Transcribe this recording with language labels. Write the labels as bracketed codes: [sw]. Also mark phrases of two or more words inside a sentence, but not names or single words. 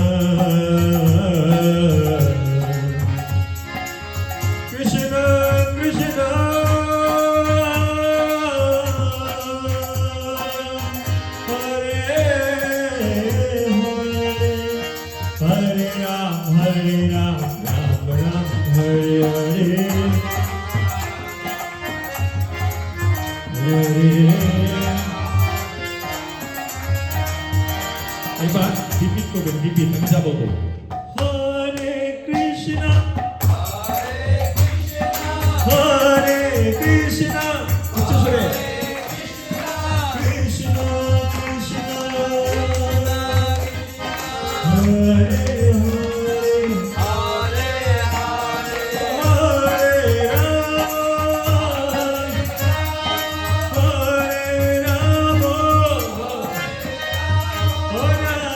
[bn] Krishna Krishna, Hare Hare, Hare Ram, Ram Ram, Hare Hare, Hare. এবার রিপিট করবেন, রিপিট, আমি যা বলবো। Hare Krishna, Hare Krishna, উচ্চ স্বরে। Krishna Krishna, Hare Hare, Hare Rama, Hare